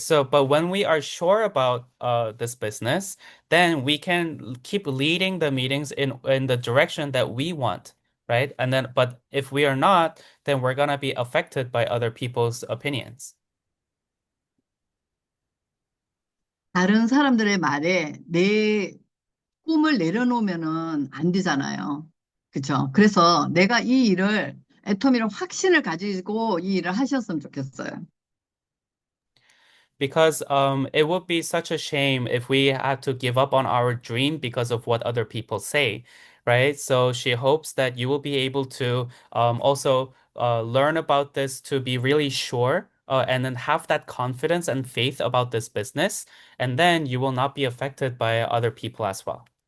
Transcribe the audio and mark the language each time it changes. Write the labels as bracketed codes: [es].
[en] So, but when we are sure about this business, then we can keep leading the meetings in the direction that we want, right? But if we are not, then we're gonna be affected by other people's opinions. [ko] 다른 사람들의 말에 내 꿈을 내려놓으면은 안 되잖아요. 그렇죠? 그래서 내가 이 일을 애토미를 확신을 가지고 이 일을 하셨으면 좋겠어요. [en] Because it would be such a shame if we had to give up on our dream because of what other people say, right? So she hopes that you will be able to also learn about this to be really sure. And then have that confidence and faith about this business, and then you will not be affected by other people as well.